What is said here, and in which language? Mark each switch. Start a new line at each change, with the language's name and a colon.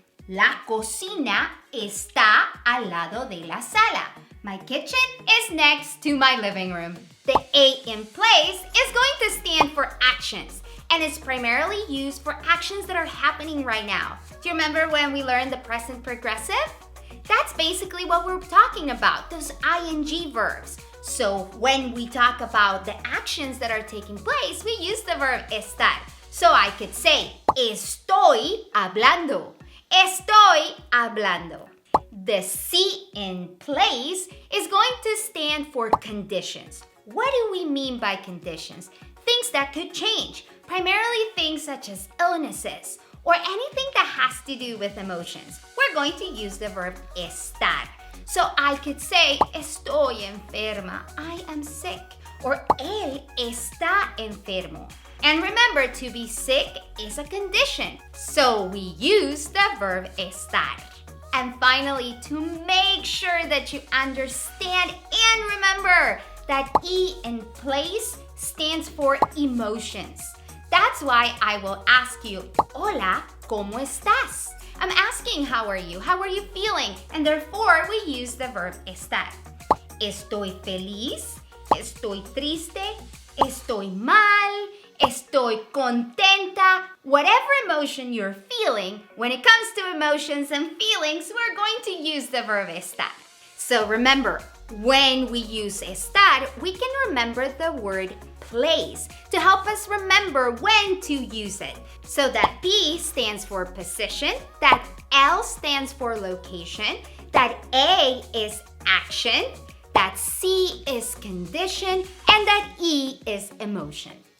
Spanish: La cocina está al lado de la sala.
English: My kitchen is next to my living room. The A in place is going to stand for actions, and it's primarily used for actions that are happening right now. Do you remember when we learned the present progressive? That's basically what we're talking about, those ing verbs. So when we talk about the actions that are taking place, we use the verb estar. So I could say,
Spanish: estoy hablando. Estoy hablando.
English: The C in place is going to stand for conditions. What do we mean by conditions? Things that could change, primarily things such as illnesses or anything that has to do with emotions. We're going to use the verb estar. So I could say,
Spanish: estoy enferma,
English: I am sick, or
Spanish: él está enfermo.
English: And remember, to be sick is a condition, so we use the verb estar. And finally, to make sure that you understand and remember that E in place stands for emotions. That's why I will ask you,
Spanish: hola, ¿cómo estás?
English: I'm asking how are you feeling? And therefore, we use the verb estar.
Spanish: Estoy feliz, estoy triste, estoy mal, estoy contenta.
English: Whatever emotion you're feeling, when it comes to emotions and feelings, we're going to use the verb estar. So remember, when we use estar, we can remember the word place to help us remember when to use it. So that P stands for position, that L stands for location, that A is action, that C is condition, and that E is emotion.